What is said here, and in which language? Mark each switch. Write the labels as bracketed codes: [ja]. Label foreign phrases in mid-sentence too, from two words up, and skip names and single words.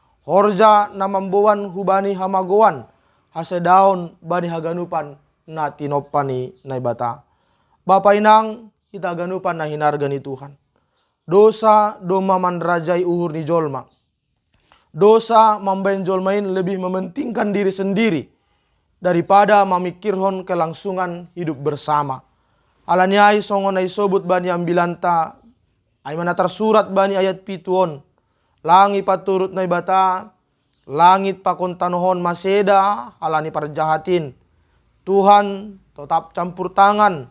[bts] Horja na mambuan hubani hamagoan, hasedaon bani haganupan na tinopani na ibata. Bapa inang, kita ganupan na hinarga ni Tuhan. Dosa do mamandrajai uhur ni jolma. Dosa mambain jolmain [id] lebih mementingkan diri sendiri daripada memikirhon kelangsungan hidup bersama. [bts] Alaniai songon ay sobut bani ambilanta, ay mana tersurat bani ayat pituon. Langit paturut na ibata, langit pakon tanohon maseda, alani parjahatin. [id] Tuhan tetap campur tangan.